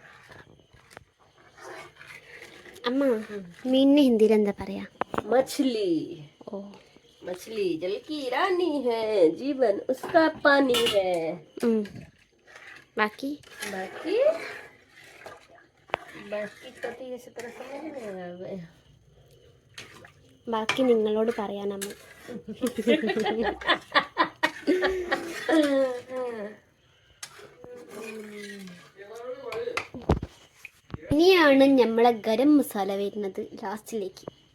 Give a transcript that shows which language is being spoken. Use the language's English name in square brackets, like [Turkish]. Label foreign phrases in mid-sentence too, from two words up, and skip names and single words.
[Malayalam] അമ്മ മീനിന് ഹിന്ദിയിൽ എന്താ പറയാ? [Hindi] मछली. [Malayalam] ഓ, [Hindi] मछली जल की रानी है, जीवन उसका पानी है. [Malayalam] ബാക്കി [Hindi] बाकी तो इस तरह समझ नहीं आ रहा. [Malayalam] ബാക്കി നിങ്ങളോട് പറയാനമ്മ. ഇനിയാണ് നമ്മളെ ഗരം മസാല വരുന്നത് ലാസ്റ്റിലേക്ക്.